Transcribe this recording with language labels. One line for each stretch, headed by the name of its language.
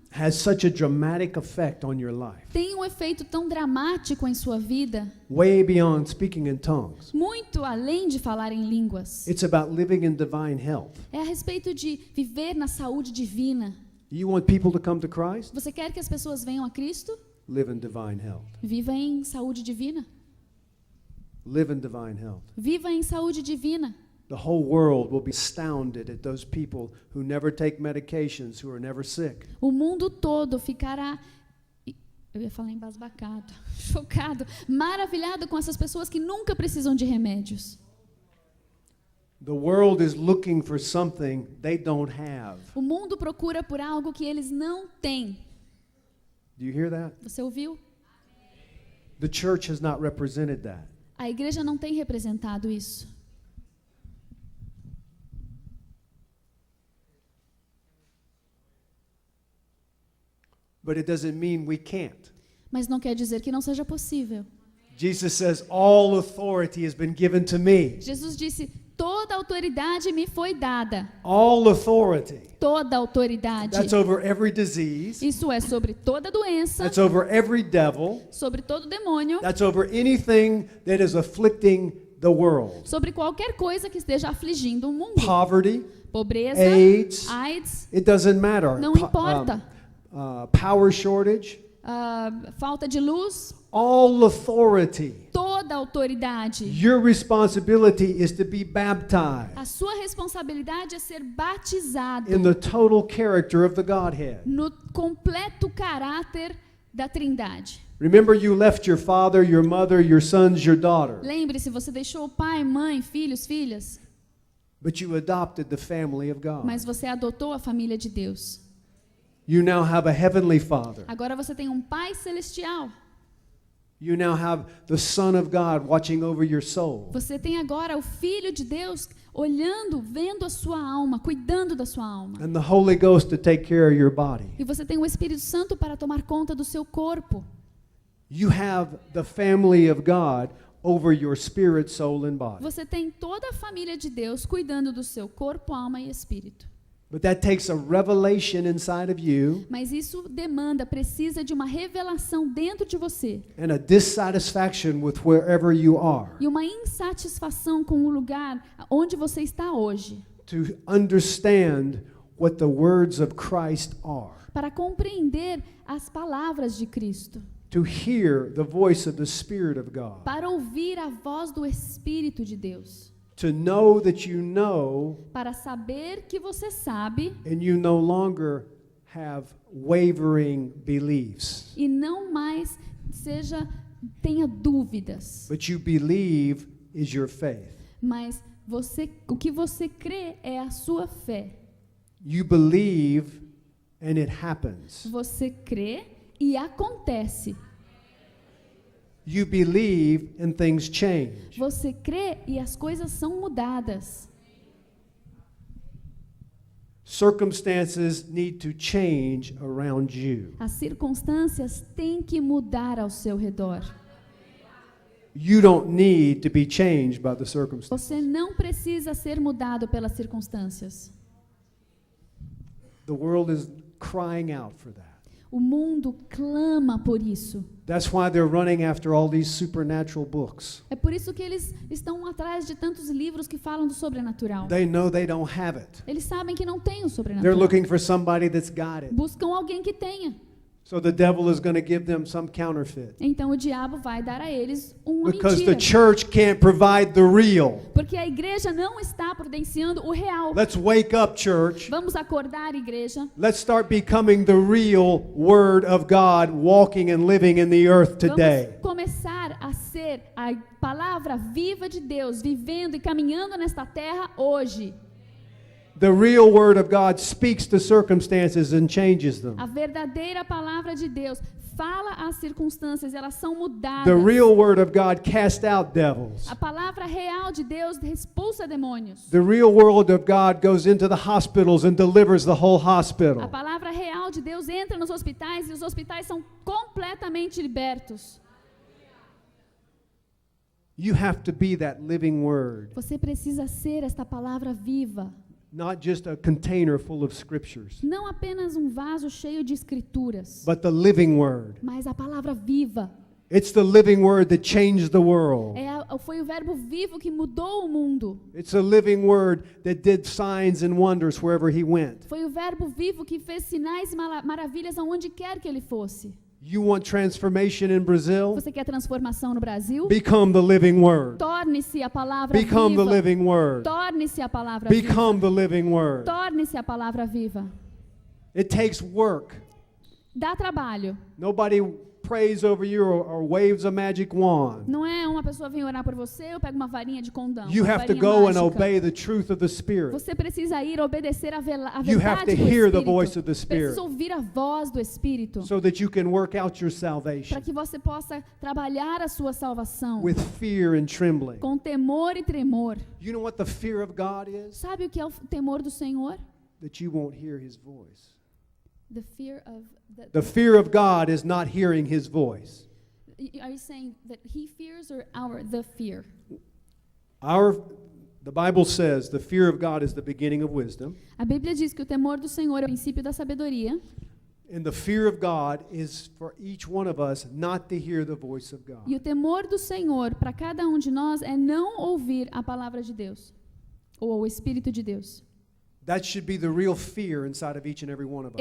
English: has such a dramatic effect on your life,
Portuguese: tem um efeito tão dramático em sua vida,
English: way beyond speaking in tongues.
Portuguese: muito além de falar em línguas.
English: It's about living in divine health.
Portuguese: É a respeito de viver na saúde divina.
English: You want people to come to Christ?
Portuguese: Você quer que as pessoas venham a Cristo?
English: Live in divine health.
Portuguese: Viva em saúde divina.
English: Live in divine health.
Portuguese: Viva em saúde divina.
English: The whole world will be astounded at those people who never take medications, who are never sick.
Portuguese: O mundo todo ficará, eu ia falar embasbacado, chocado, maravilhado com essas pessoas que nunca precisam de remédios.
English: The world is looking for something they don't have.
Portuguese: O mundo procura por algo que eles não têm.
English: Do you hear that?
Portuguese: Você ouviu?
English: The church has not represented that.
Portuguese: A igreja não tem representado isso.
English: but it doesn't mean we can't.
Portuguese: Mas não quer dizer que não seja possível.
English: Jesus says, all authority has been given to me.
Portuguese: Jesus disse: toda autoridade me foi dada.
English: All authority.
Portuguese: Toda autoridade.
English: That's over every disease.
Portuguese: Isso é sobre toda doença,
English: That's over every devil.
Portuguese: sobre todo demônio,
English: That's over anything that is afflicting the world.
Portuguese: sobre qualquer coisa que esteja afligindo o mundo.
English: Poverty,
Portuguese: Pobreza,
English: AIDS,
Portuguese: AIDS,
English: it doesn't matter.
Portuguese: não importa.
English: Power shortage,
Portuguese: Falta de luz,
English: all authority.
Portuguese: toda autoridade.
English: Your responsibility is to be baptized
Portuguese: A sua responsabilidade é ser batizado
English: in the total character of the Godhead.
Portuguese: no completo caráter da Trindade.
English: Remember, you left your father, your mother, your sons, your daughter,
Portuguese: Lembre-se, você deixou pai, mãe, filhos, filhas,
English: but you adopted the family of God.
Portuguese: mas você adotou a família de Deus.
English: You now have a heavenly Father.
Portuguese: Agora você tem um pai celestial.
English: You now have the Son of God watching over your soul.
Portuguese: Você tem agora o Filho de Deus olhando, vendo a sua alma, cuidando da sua alma.
English: And the Holy Ghost to take care of your body.
Portuguese: E você tem o Espírito Santo para tomar conta do seu corpo.
English: You have the family of God over your spirit, soul, and body.
Portuguese: Você tem toda a família de Deus cuidando do seu corpo, alma e espírito.
English: But that takes a revelation inside of you
Portuguese: Mas isso precisa de uma revelação dentro de você.
English: and a dissatisfaction with wherever you are
Portuguese: E uma insatisfação com o lugar onde você está hoje.
English: to understand what the words of Christ are,
Portuguese: Para compreender as palavras de Cristo.
English: to hear the voice of the Spirit of God,
Portuguese: Para ouvir a voz do Espírito de Deus.
English: to know that you know
Portuguese: Para saber que você sabe
English: and you no longer have wavering beliefs,
Portuguese: e não mais tenha dúvidas.
English: but you believe is your faith.
Portuguese: Mas o que você crê é a sua fé.
English: You believe and it happens.
Portuguese: Você crê e acontece.
English: You believe and things change.
Portuguese: Você crê e as coisas são mudadas.
English: Circumstances need to change around you.
Portuguese: As circunstâncias têm que mudar ao seu redor.
English: You don't need to be changed by the circumstances.
Portuguese: Você não precisa ser mudado pelas circunstâncias.
English: The world is crying out for that.
Portuguese: O mundo clama por isso.
English: That's why they're running after all these supernatural books.
Portuguese: É por isso que eles estão atrás de tantos livros que falam do sobrenatural.
English: They know they don't have it.
Portuguese: Eles sabem que não tem o
English: They're
Portuguese: sobrenatural.
English: looking for somebody that's got it.
Portuguese: Buscam alguém que tenha.
English: So the devil is going to give them some counterfeit.
Portuguese: Então o diabo vai dar a eles uma
English: Because the
Portuguese: mentira.
English: church can't provide the real.
Portuguese: Porque a igreja não está providenciando o real.
English: Let's wake up, church.
Portuguese: Vamos acordar, igreja.
English: Let's start becoming the real Word of God walking and living in the earth today.
Portuguese: Vamos começar a ser a palavra viva de Deus, vivendo e caminhando nesta terra hoje.
English: The real Word of God speaks to circumstances and changes them.
Portuguese: A verdadeira palavra de Deus fala às circunstâncias, elas são mudadas.
English: The real Word of God casts out devils.
Portuguese: A palavra real de Deus expulsa demônios.
English: The real Word of God goes into the hospitals and delivers the whole
Portuguese: A
English: hospital.
Portuguese: palavra real de Deus entra nos hospitais e os hospitais são completamente libertos.
English: You have to be that living Word,
Portuguese: Você precisa ser esta palavra viva,
English: not just a container full of scriptures,
Portuguese: não apenas um vaso cheio de escrituras,
English: but the living Word.
Portuguese: mas a palavra viva.
English: It's the living Word that changed the world.
Portuguese: Foi o verbo vivo que mudou o mundo.
English: It's a living Word that did signs and wonders wherever He went.
Portuguese: Foi o verbo vivo que fez sinais e maravilhas aonde quer que ele fosse.
English: You want transformation in Brazil?
Portuguese: Você quer transformação no Brasil?
English: Become the living Word.
Portuguese: Torne-se a palavra
English: Become the
Portuguese: viva.
English: living Word.
Portuguese: Torne-se a palavra viva.
English: Become the living Word.
Portuguese: Torne-se a palavra viva.
English: It takes work.
Portuguese: Dá trabalho.
English: Nobody prays over you or waves a magic wand.
Portuguese: Não é uma pessoa vem orar por você, eu pego uma varinha de condão.
English: You
Portuguese: uma
English: have to
Portuguese: varinha
English: go and
Portuguese: mágica.
English: obey the truth of the Spirit.
Portuguese: Você precisa ir obedecer a
English: You have
Portuguese: verdade
English: to
Portuguese: do
English: hear the
Portuguese: Espírito.
English: voice of the Spirit
Portuguese: Precisa ouvir a voz do Espírito.
English: so that you can work out your
Portuguese: Para
English: salvation
Portuguese: que você possa trabalhar a sua salvação
English: with fear and trembling.
Portuguese: com temor e tremor.
English: You know what the fear of God is?
Portuguese: Sabe o que é o temor do Senhor?
English: That you won't hear His voice. The fear of The fear of God is not hearing his voice. Are you saying that he fears or the fear? The Bible says the fear of God is the beginning of wisdom.
Portuguese: A Bíblia diz que o temor do Senhor é o princípio da sabedoria.
English: And the fear of God is for each one of us not to hear the voice of God.
Portuguese: E o temor do Senhor para cada um de nós é não ouvir a palavra de Deus ou o Espírito de Deus.
English: That should be the real fear inside of each and every one of us.